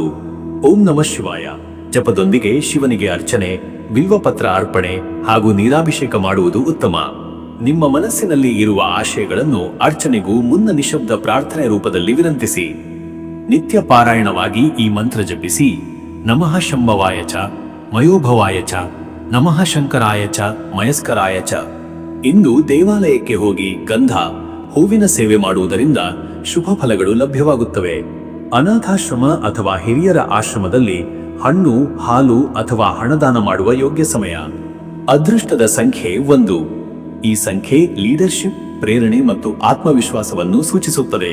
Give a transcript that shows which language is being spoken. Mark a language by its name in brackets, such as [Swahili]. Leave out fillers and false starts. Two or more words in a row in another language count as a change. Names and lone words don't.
[Sanskrit] ಓಂ ನಮಃ ಶಿವಾಯ [Kannada] ಜಪದೊಂದಿಗೆ ಶಿವನಿಗೆ ಅರ್ಚನೆ, ಬಿಲ್ವಪತ್ರ ಅರ್ಪಣೆ ಹಾಗೂ ನೀರಾಭಿಷೇಕ ಮಾಡುವುದು ಉತ್ತಮ. ನಿಮ್ಮ ಮನಸ್ಸಿನಲ್ಲಿ ಇರುವ ಆಶಯಗಳನ್ನು ಅರ್ಚನೆಗೂ ಮುನ್ನ ನಿಶಬ್ದ ಪ್ರಾರ್ಥನೆ ರೂಪದಲ್ಲಿ ವಿನಂತಿಸಿ. ನಿತ್ಯ ಪಾರಾಯಣವಾಗಿ ಈ ಮಂತ್ರ ಜಪಿಸಿ: [Sanskrit] ನಮಃ ಶಂಭವಾಯ ಚ, ಮಯೋಭವಾಯ ಚ, ನಮಃ ಶಂಕರಾಯ ಚ, ಮಯಸ್ಕರಾಯ ಚ. [Kannada] ಇಂದು ದೇವಾಲಯಕ್ಕೆ ಹೋಗಿ ಗಂಧ, ಹೂವಿನ ಸೇವೆ ಮಾಡುವುದರಿಂದ ಶುಭ ಫಲಗಳು ಲಭ್ಯವಾಗುತ್ತವೆ. ಅನಾಥಾಶ್ರಮ ಅಥವಾ ಹಿರಿಯರ ಆಶ್ರಮದಲ್ಲಿ ಹಣ್ಣು, ಹಾಲು ಅಥವಾ ಹಣದಾನ ಮಾಡುವ ಯೋಗ್ಯ ಸಮಯ. ಅದೃಷ್ಟದ ಸಂಖ್ಯೆ 1. ಈ ಸಂಖ್ಯೆ ಲೀಡರ್ಶಿಪ್, ಪ್ರೇರಣೆ ಮತ್ತು ಆತ್ಮವಿಶ್ವಾಸವನ್ನು ಸೂಚಿಸುತ್ತದೆ.